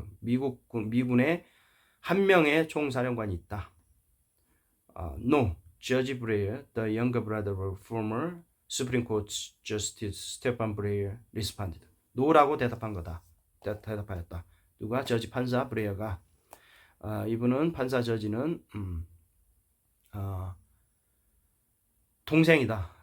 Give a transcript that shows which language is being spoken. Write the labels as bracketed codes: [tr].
[ko] 미군의 한 명의 총사령관이 있다. [en] No, Judge Breyer, the younger brother of former Supreme Court Justice Stephen Breyer responded. [ko] No라고 대답하였다. 누가? 저지 판사 브레이어가. 이분은 판사 저지는 동생이다.